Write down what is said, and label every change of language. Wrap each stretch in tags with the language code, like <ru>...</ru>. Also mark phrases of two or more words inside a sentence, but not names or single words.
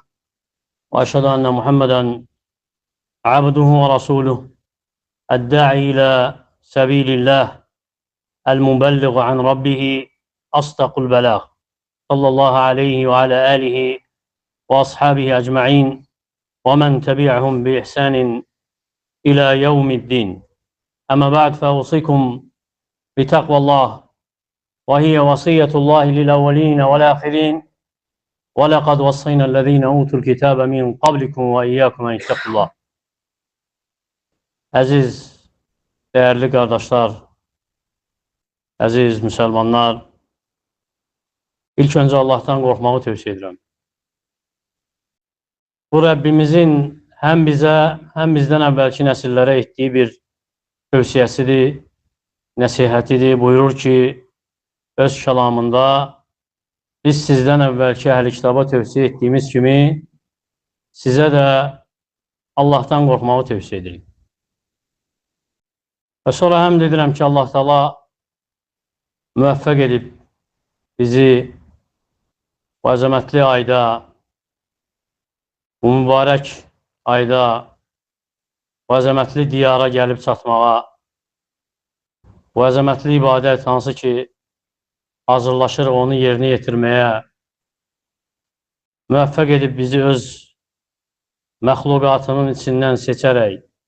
<ar>وأشهد أن محمدا عبده ورسوله الداعي إلى سبيل الله المبلغ عن ربه أصدق البلاغ، صلى الله عليه وعلى آله وأصحابه أجمعين ومن تبعهم بإحسان إلى يوم الدين. أما بعد، فأوصيكم بتقوى الله، وهي وصية الله للأولين والآخرين، ولقد وصينا الذين أوتوا الكتاب من قبلكم وإياكم أن اتقوا الله.</ar> <tr>Əziz, değerli kardeşler, əziz Müslümanlar, ilk önce Allah'tan korkmağı tövsiye ederim. Bu Rabbimizin hem bize hem bizden evvelki nesillere ettiği bir tövsiyesidir, nesihatidir. Buyurur ki öz kelamında, biz sizden evvelki ehl-i kitaba tövsiye ettiğimiz kimi size de Allah'tan korkmağı tövsiye edelim.</tr> <az>Ve sonra hem edirəm ki, Allah Teala müvəffəq edib bizi bu əzəmətli ayda, bu mübarək ayda, bu əzəmətli diyara gəlib çatmağa, bu əzəmətli ibadət hansı ki hazırlaşır onu yerinə yetirməyə müvəffəq edib bizi öz məxluqatının içindən seçərək.</az>